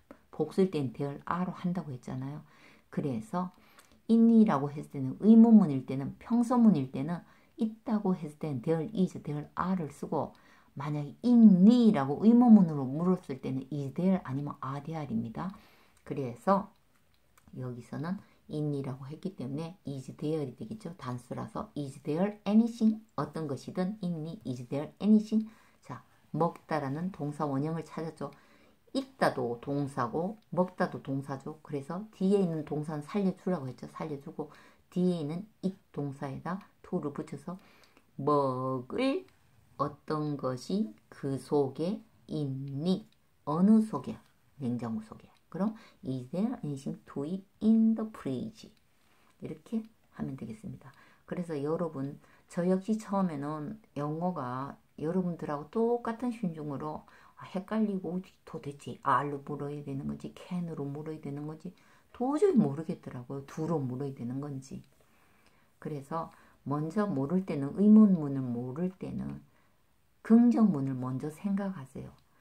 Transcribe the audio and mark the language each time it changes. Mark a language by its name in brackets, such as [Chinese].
[Korean] 복수일 땐 there are로 한다고 했잖아요. 그래서 있니라고 했을 때는 의문문일 때는 평서문일 때는 있다고 했을 때는 [English] there is, there are [Korean] 를 쓰고 만약에 있니라고 의문문으로 물었을 때는 [English] is there [Korean] 아니면 [English] are there [Korean] 입니다. 그래서 여기서는 있니라고 했기 때문에 [English] is there [Korean] 이 되겠죠. 단수라서 [English] is there anything [Korean] 어떤 것이든 있니 is there anything. 자, 먹다라는 동사 원형을 찾았죠. 있다도 동사고 먹다도 동사죠. 그래서 뒤에 있는 동사는 살려주라고 했죠. 살려주고 뒤에 있는 it 동사에다 to를 붙여서 먹을 어떤 것이 그 속에 있니? 어느 속에? 냉장고 속에. [English] 그럼 is there anything to eat in the fridge? [Korean] 이렇게 하면 되겠습니다. 그래서 여러분 저 역시 처음에는 영어가 여러분들하고 똑같은 신중으로 헷갈리고 도대체 R로 물어야 되는 건지 can으로 물어야 되는 건지 도저히 모르겠더라고요. do로 물어야 되는 건지. 그래서 먼저 모를 때는 의문문을 모를 때는 긍정문을 먼저 생각하세요.